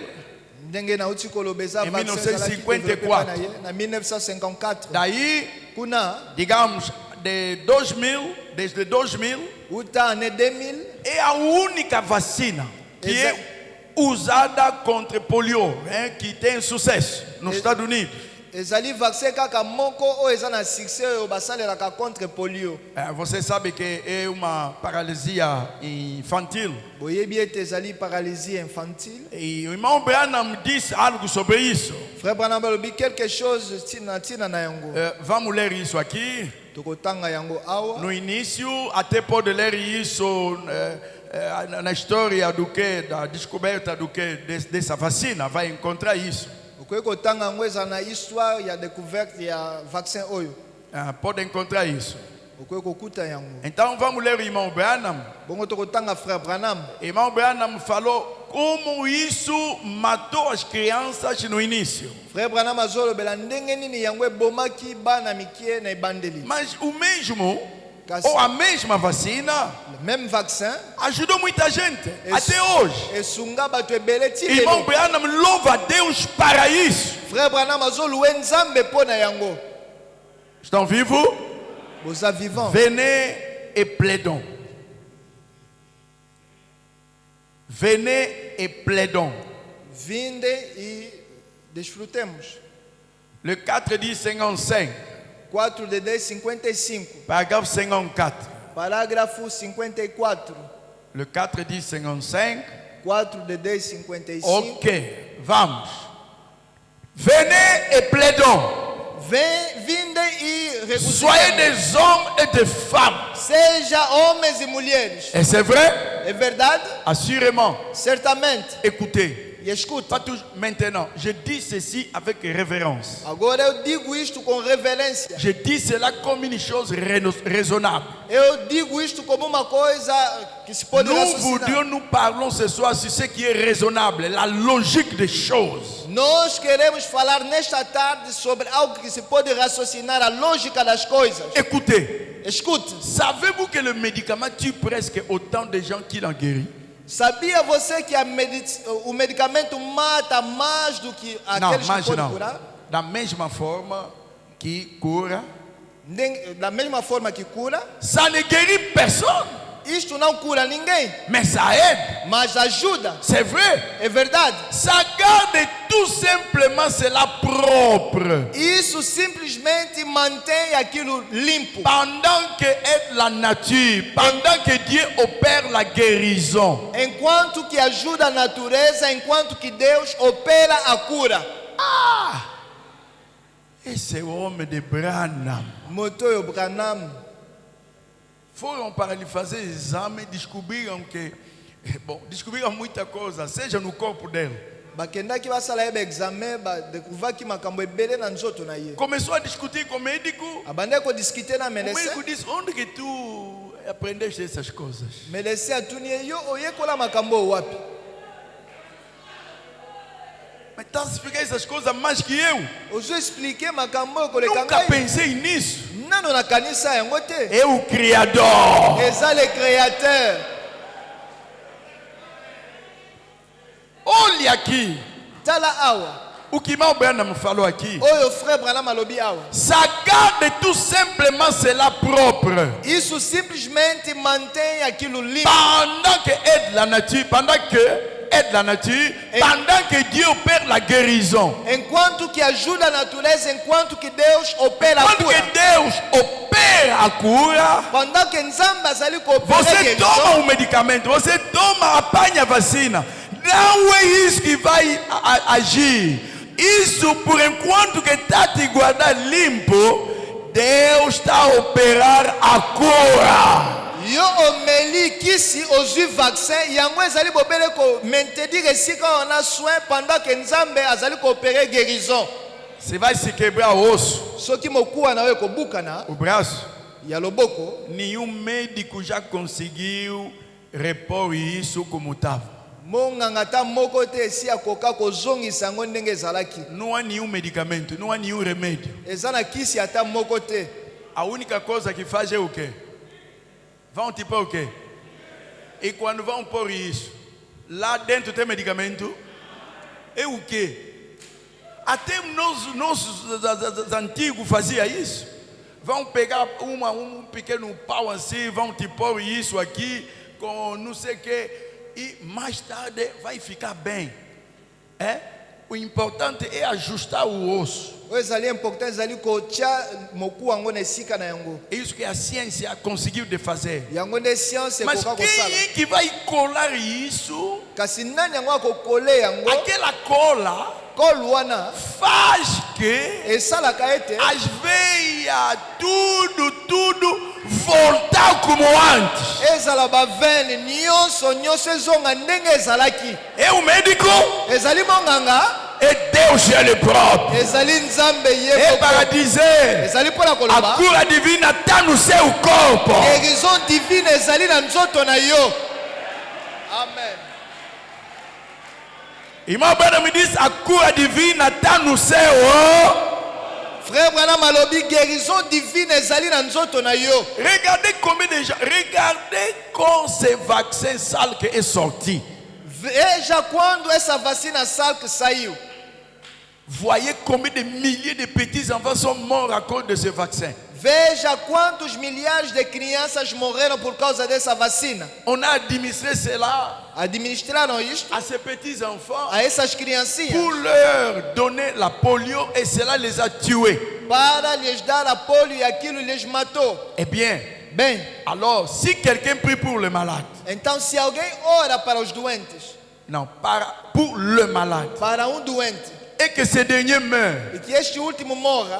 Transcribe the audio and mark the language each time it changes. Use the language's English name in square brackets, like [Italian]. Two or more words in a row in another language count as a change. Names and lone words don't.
[Lingala] Ndenge na uti kolobeza [Portuguese] Em [Lingala] vaccin 1954. na 1954. [Portuguese] Daí, [Lingala] Kuna [Portuguese] digamos, desde 2000, [Lingala] uta ane 2000 [Portuguese] é a única vacina que é usada contra polio, que tem sucesso nos Estados Unidos. [Lingala] ezali vaccin kaka moko oyo eza na succès oyo basalelaka [French] contre polio. [Portuguese] Você sabe que é uma paralisia infantil. [Lingala] Boyebi ete ezali [French] paralysie infantile. [Portuguese] E o irmão Branham disse algo sobre isso. [Lingala] Frère Branham alobi [French] quelque chose [Lingala] tina na yango. [Portuguese] Vamos ler isso aqui. [Lingala] Tokotanga yango awa. [Portuguese] No início, até pode ler isso na história da descoberta dessa vacina. Vai encontrar isso. [Lingala] Okoki kotanga yango eza na histoire ya découverte ya vaccin oyo. [Portuguese] Pode encontrar isso. [Lingala] Okoki kokuta yango. [Portuguese] Então vamos ler o irmão Branham. [Lingala] Bongo tokotanga Frère Branham. [Portuguese] Irmão Branham falou como isso matou as crianças no início. [Lingala] Frère Branham azolobela ndenge nini yango ebomaki bana mikie na ebandeli. [Portuguese] Mas o mesmo, ou a mesma vacina, [French] Même vaccin [Portuguese] ajudou muita gente até hoje. [Lingala] esunga bato ebele ti [Portuguese] Irmão [Lingala] lelo. [Portuguese] Branham louva a Deus para isso. [Lingala] Frère Branham azoluwe Nzambe mpo na yango. [Portuguese] Estão vivos? [Lingala] Boza vivant. [French] Venez et plaidons. Venez et plaidons. [Portuguese] Vinde e desfrutemos. [French] Le 4 dit 55. [Portuguese] 4 de 10, 55. [French] Paragraphe 54. [Portuguese] Parágrafo 54. [French] Le 4 dit 55. [Portuguese] 4 de 10, 55. Ok, vamos. [French] Venez et plaidons. [Portuguese] Vinde e [French] Soyez [Portuguese] regozijemos. [French] des hommes et des femmes. [Portuguese] Seja homens e mulheres. [French] Et c'est vrai? [Portuguese] É verdade? [French] Assurément. [Portuguese] Certamente. [French] Écoutez. [Portuguese] E escuta. [French] Pas toujours. Maintenant, je dis ceci avec révérence. [Portuguese] Agora eu digo isto com reverência. [French] Je dis cela comme une chose raisonnable. [Portuguese] Eu digo isto como uma coisa que se pode [French] Nous [Portuguese] raciocinar. [French] nous parlons ce soir sur ce qui est raisonnable, la logique des choses. [Portuguese] Nós queremos falar nesta tarde sobre algo que se pode raciocinar, a lógica das coisas. [French] Écoutez, [Portuguese] Escute, [French] savez-vous que le médicament tue presque autant de gens qu'il en guérit? [Portuguese] sabia você que o medicamento mata mais do que Não, aqueles mas que podem não. curar? Da mesma forma que cura, Da mesma forma que cura, [French] ça ne guérit personne, [Portuguese] isto não cura ninguém, [French] mais ça aide. [Portuguese] mas ajuda. [French] C'est vrai. [Portuguese] É verdade. [French] Ça garde tout simplement cela propre. [Portuguese] Isso simplesmente mantém aquilo limpo. [French] Pendant que aide la nature, pendant que Dieu opère la guérison. [Portuguese] Enquanto que ajuda a natureza, enquanto que Deus opera a cura. Esse homem de Branham. [Lingala] Motoyo Branham. [Portuguese] Foram para lhe fazer exame e descobriram que, descobriram muita coisa, seja no corpo dele. [Lingala] Bakendaki basala yeba examen badekuvaki makambo ebele na nzoto na ye. [Portuguese] Começou a discutir com o médico. [Lingala] Abande kodiscuter na [Portuguese] O médico [Lingala] médecin. [Portuguese] disse: onde que tu aprendeste essas coisas? [Lingala] Médecin atuni ye, yo oyekola makambo wapi? [Portuguese] Mas está a explicar essas coisas mais que eu. [Lingala] Ozo expliquer makambo koleka [Portuguese] Nunca [Lingala] ngai. [Portuguese] pensei nisso. [Lingala] Nano na kanisa yango te. [Portuguese] É o Criador. [Lingala] Eza [French] le créateur. [Portuguese] Olha aqui. [Lingala] Tala awa. [Portuguese] O que Mal Branham falou aqui. [Lingala] Oyo frère Branham alobi awa. [French] Ça garde tout simplement cela propre. [Portuguese] Isso simplesmente mantém aquilo limpo. Pendant que aide la nature, pendant que Dieu opère la guérison. Enquanto que ajuda a natureza, enquanto que Deus opera a Quando cura. que Deus opera a cura, [French] Pendant que [Lingala] Nzambe azali koopera [Portuguese] você [Lingala] guérison, [Portuguese] toma o medicamento, você toma, apanha a vacina. Não é isso que vai agir. Isso por enquanto que está te guardar limpo, Deus está a operar a cura. [Lingala] yo omeli kisi ozwi vaccin yango ezali bobele ko maintenir esika [French] on a soin pendant que [Lingala] Nzambe azali koopera guérison. [Portuguese] Você vai se quebrar o osso, [Lingala] Soki mokuwa nawe kobukana [Portuguese] o braço. [Lingala] ya loboko, [Portuguese] Nenhum médico já conseguiu repor isso como estava. [Lingala] monganga ta moko te esi akoka kozongisa yango ndenge ezalaki. [Portuguese] Não há nenhum medicamento, não há nenhum remédio. [Lingala] Eza na kisi ata moko te. [Portuguese] A única coisa que faz é o quê? Vão te pôr o quê? E quando vão pôr isso, lá dentro tem medicamento? É o quê? Até nossos antigos faziam isso. Vão pegar um pequeno pau assim, vão te pôr isso aqui, com não sei o quê, e mais tarde vai ficar bem. É? O importante é ajustar o osso. [Lingala] Oyo ezali important, ezali kotia mokuwa yango na esika na yango. [Portuguese] É isso que a ciência conseguiu de fazer. [Lingala] Yango nde science [Portuguese] Mas [Lingala] ekoka [Portuguese] quem [Lingala] kosala. [Portuguese] é que vai colar isso? [Lingala] Kasi nani yango akokole yango? [Portuguese] Aquela cola [Lingala] Kolu wana [Portuguese] faz que [Lingala] esalaka ete [Portuguese] as veias, tudo voltar como antes. [Lingala] ezala bavene nyonso ezonga ndenge ezalaki. [Portuguese] É o médico [Lingala] Ezali monganga, [Portuguese] e Deus ele próprio. [Lingala] ezali Nzambe ye [Portuguese] É [Lingala] koko. [Portuguese] para dizer, [Lingala] Ezali mpona [Portuguese] a [Lingala] koloba [Portuguese] cura divina está no seu corpo. [French] guérison divine [Lingala] ezali na nzoto na yo. Amen. [Portuguese] Irmão Branham me diz, a cura divina está no seu. [Lingala] Frère Branham alobi [French] guérison divine [Lingala] ezali na nzoto na yo. [French] Regardez combien de gens, regardez quand ce vaccin sale qui est sorti. [Portuguese] Veja quando essa vacina Salk saiu. [French] Voyez combien de milliers de petits enfants sont morts à cause de ce vaccin. [Portuguese] Veja quantos milhares de crianças morreram por causa dessa vacina. [French] On a administré cela [Portuguese] Administraram isto [French] à ces petits enfants [Portuguese] a essas criancinhas [French] pour leur donner la polio et cela les a tués. [Portuguese] para lhes dar apoio e aquilo lhes matou. [French] Eh bien, [Portuguese] Bem, [French] alors si quelqu'un prie pour le malade, [Portuguese] então se alguém ora para os doentes, [French] non, pour le malade, [Portuguese] para doente, [French] et que ce dernier meurt, [Portuguese] e que este último morra,